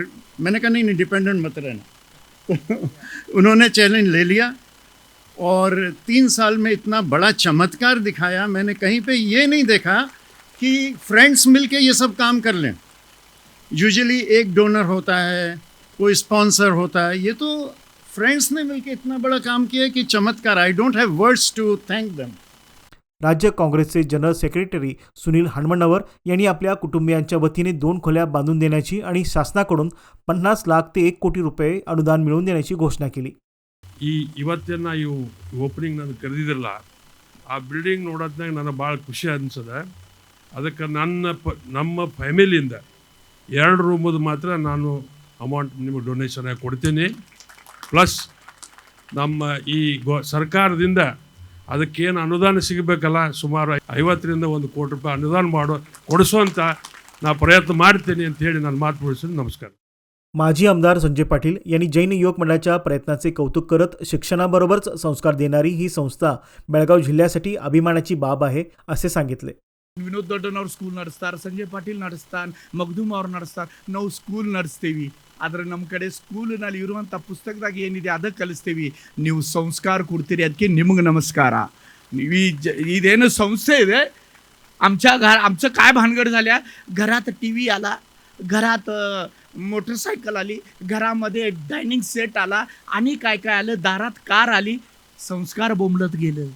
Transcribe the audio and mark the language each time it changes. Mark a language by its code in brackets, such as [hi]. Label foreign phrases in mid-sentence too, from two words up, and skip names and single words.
[hi] मैंने कहा नहीं डिपेंडेंट मत रहना. उन्होंने चैलेंज ले लिया और 3 साल में इतना बड़ा चमत्कार दिखाया. मैंने कहीं पे ये नहीं देखा कि फ्रेंड्स मिलके ये सब काम कर लें. यूजुअली एक डोनर होता है, कोई स्पॉन्सर होता है, ये तो फ्रेंड्स ने मिलके इतना बड़ा काम किया कि चमत्कार. [en] I don't have words to thank them. [mr] राज्य काँग्रेसचे जनरल सेक्रेटरी सुनील हणमण्णवर यांनी आपल्या कुटुंबियांच्या वतीने 2 खोल्या बांधून देण्याची आणि शासनाकडून 50 लाख ते 1 कोटी रुपये अनुदान मिळवून देण्याची घोषणा केली. [kn] ಈ ಇವತ್ತಿನ ಇವು ಓಪನಿಂಗ್ ನಾನು ಕರೆದಿದ್ರಲ್ಲ, ಆ ಬಿಲ್ಡಿಂಗ್ ನೋಡೋದ್ನಾಗ ನನಗೆ ಭಾಳ ಖುಷಿ ಅನಿಸದೆ. ಅದಕ್ಕೆ ನಮ್ಮ ಫ್ಯಾಮಿಲಿಯಿಂದ 2 ರೂಮದು ಮಾತ್ರ ನಾನು ಅಮೌಂಟ್ ನಿಮಗೆ ಡೊನೇಷನ್ ಆಗಿ ಕೊಡ್ತೀನಿ. ಪ್ಲಸ್ ನಮ್ಮ ಈ ಸರ್ಕಾರದಿಂದ ಅದಕ್ಕೇನು ಅನುದಾನ ಸಿಗಬೇಕಲ್ಲ, ಸುಮಾರು 50ರಿಂದ 1 ಕೋಟಿ ರೂಪಾಯಿ ಅನುದಾನ ಕೊಡಿಸುವಂಥ ನಾ ಪ್ರಯತ್ನ ಮಾಡ್ತೀನಿ ಅಂತ ಹೇಳಿ ನಾನು ಮಾತು ಮುಗಿಸ್ತೀನಿ. [mr] नमस्कार. माजी आमदार संजय पाटील यांनी जैन युवक मंडळाच्या प्रयत्नाचे कौतुक करत शिक्षणाबरोबरच संस्कार देणारी ही संस्था बेळगाव जिल्ह्यासाठी अभिमानाची बाब आहे असे सांगितले. [kn] ವಿನೋದ್ ದೊಡ್ಡನವ್ರು ಸ್ಕೂಲ್ ನಡೆಸ್ತಾರೆ, ಸಂಜಯ್ ಪಾಟೀಲ್ ನಡೆಸ್ತಾನೆ, ಮಗ್ದೂಮ್ ಅವ್ರು ನಡೆಸ್ತಾರೆ, ನಾವು ಸ್ಕೂಲ್ ನಡೆಸ್ತೀವಿ. ಆದರೆ ನಮ್ಮ ಕಡೆ ಸ್ಕೂಲಿನಲ್ಲಿ ಇರುವಂಥ ಪುಸ್ತಕದಾಗ ಏನಿದೆ ಅದಕ್ಕೆ ಕಲಿಸ್ತೀವಿ. ನೀವು ಸಂಸ್ಕಾರ ಕೊಡ್ತೀರಿ, ಅದಕ್ಕೆ ನಿಮಗ ನಮಸ್ಕಾರ. ಇದೇನೋ ಸಂಸ್ಥೆ ಇದೆ. [mr] आमचं काय भानगड झाल्या, घरात टी व्ही आला, घरात मोटरसायकल आली, घरामध्ये डायनिंग सेट आला आणि काय काय आलं, दारात कार आली, संस्कार बोंबलत गेलं.